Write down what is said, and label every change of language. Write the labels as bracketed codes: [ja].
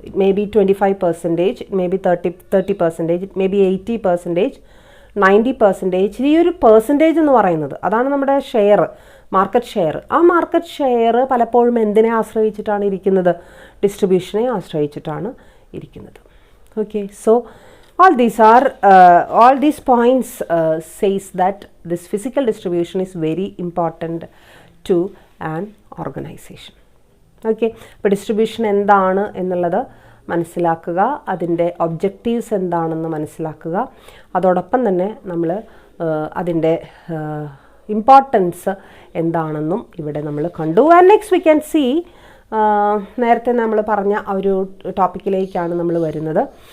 [en] It may be 25%, it may be 30%, it may be 80%, 90%. [ml] ഈ ഒരു percentage എന്ന് പറയുന്നത് അതാണ് നമ്മുടെ ഷെയർ, മാർക്കറ്റ് ഷെയർ. ആ മാർക്കറ്റ് ഷെയർ പലപ്പോഴും എന്തിനെ ആശ്രയിച്ചിട്ടാണ് ഇരിക്കുന്നത്, ഡിസ്ട്രിബ്യൂഷനെ ആശ്രയിച്ചിട്ടാണ് ഇരിക്കുന്നത്. Okay, so [en] all these points says that this physical distribution is very important to an organization. [ml] Okay, അപ്പോൾ ഡിസ്ട്രിബ്യൂഷൻ എന്താണ് എന്നുള്ളത് മനസ്സിലാക്കുക, അതിൻ്റെ ഒബ്ജക്റ്റീവ്സ് എന്താണെന്ന് മനസ്സിലാക്കുക. അതോടൊപ്പം തന്നെ നമ്മൾ അതിൻ്റെ ഇമ്പോർട്ടൻസ് എന്താണെന്നും ഇവിടെ നമ്മൾ കണ്ടു. [en] and next we can see, [ml] നേരത്തെ നമ്മൾ പറഞ്ഞ ആ ഒരു ടോപ്പിക്കിലേക്കാണ് നമ്മൾ വരുന്നത്.